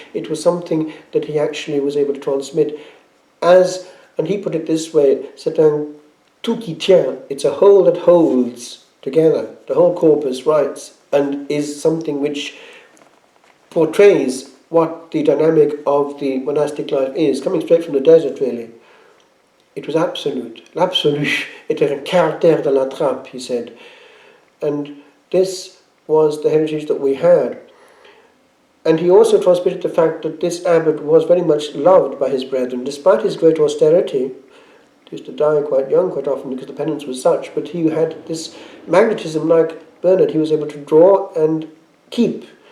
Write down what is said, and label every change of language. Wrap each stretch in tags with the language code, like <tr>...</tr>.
<en>It was something that he actually was able to transmit as, and he put it this way,</en> <fr>c'est un tout qui tient,</fr> <en>it's a whole that holds together. The whole corpus writes and is something which portrays what the dynamic of the monastic life is, coming straight from the desert really. It was absolute.</en> <fr>L'absolu était un caractère de la trappe,</fr> <en>he said. And this was the heritage that we had. And he also transmitted the fact that this abbot was very much loved by his brethren, despite his great austerity. He used to die quite young quite often because the penance was such, but he had this magnetism like Bernard. He was able to draw and keep.</en>